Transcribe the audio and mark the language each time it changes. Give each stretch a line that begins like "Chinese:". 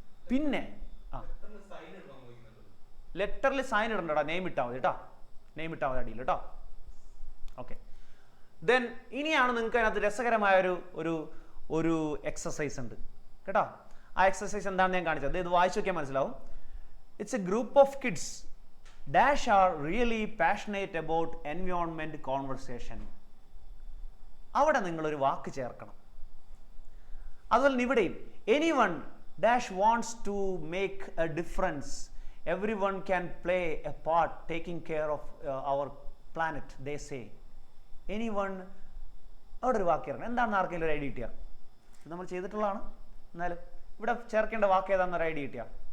Malayalam: പിന്നെ ലെറ്ററിൽ sign ഇടണ്ടടാ, name ഇട്ടാൽ മതി കേട്ടോ. നെയിം ഇട്ടാൽ മതി അടിയിൽ കേട്ടോ. ഓക്കെ, ദെൻ ഇനിയാണ് നിങ്ങൾക്ക് അതിനകത്ത് രസകരമായ ഒരു എക്സസൈസ് ഉണ്ട് കേട്ടോ. ആ എക്സസൈസ് എന്താണെന്ന് ഞാൻ കാണിച്ചത്. ഇത് വായിച്ചു നോക്കിയാൽ മനസ്സിലാവും.
English: It's a group of kids dash are really passionate about environment conversation.
Malayalam: അവിടെ നിങ്ങളൊരു വാക്ക് ചേർക്കണം. അതുപോലെ ഇവിടെയും
English: anyone dash wants to make a difference, everyone can play a part taking care of our planet, they say.
Malayalam: anyone, അവിടെ ഒരു വാക്ക് ചേർക്കണം. എന്താണെന്ന് ആർക്കെങ്കിലും ഒരു ഐഡിയ കിട്ടിയ? ഇത് നമ്മൾ ചെയ്തിട്ടുള്ളതാണ്. എന്നാലും ഇവിടെ ചേർക്കേണ്ട വാക്ക് ഏതാണെന്നൊരു ഐഡിയ കിട്ടിയ?